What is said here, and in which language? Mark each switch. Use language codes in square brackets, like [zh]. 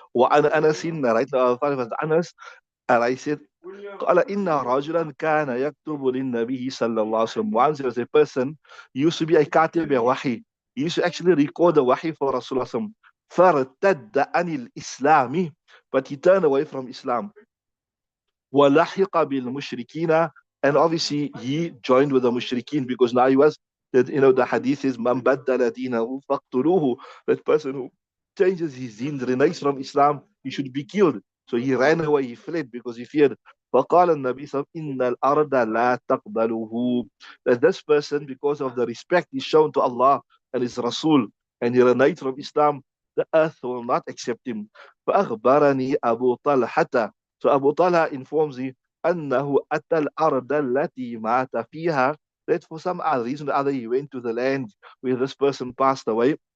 [ar] وعن أنس [en] right now Anas, and I said [ar] قال إن رجلا كان يكتب للنبي صلى الله عليه وسلم. [en] Once there was a person, he used to be a katib wahi. He used to actually record the wahi for Rasulullah. [ar] فارتد عن الإسلام, [en] but he turned away from Islam. [ar] وَلَحِقَ بِالْمُشْرِكِينَ, [en] and obviously he joined with the mushrikeen, because now he was, the hadith is [ar] مَنْ بَدَّلَ دِينَهُ فَاقْتُلُوهُ. [en] That person who changes his deen, reneges from Islam, he should be killed. So he ran away, he fled because he feared. [ar] فقال النبي صلى الله عليه وسلم إن الأرض لا تقبله. [en] That this person, because of the respect he's shown to Allah and his Rasul, and he reneges from Islam, the earth will not accept him. [ar] فأخبرني أبو طلحة. [en] So Abu Talha informs me [ar] أنه أتى الأرض التي مات فيها, [en] that for some other reason or other he went to the land where this person passed away.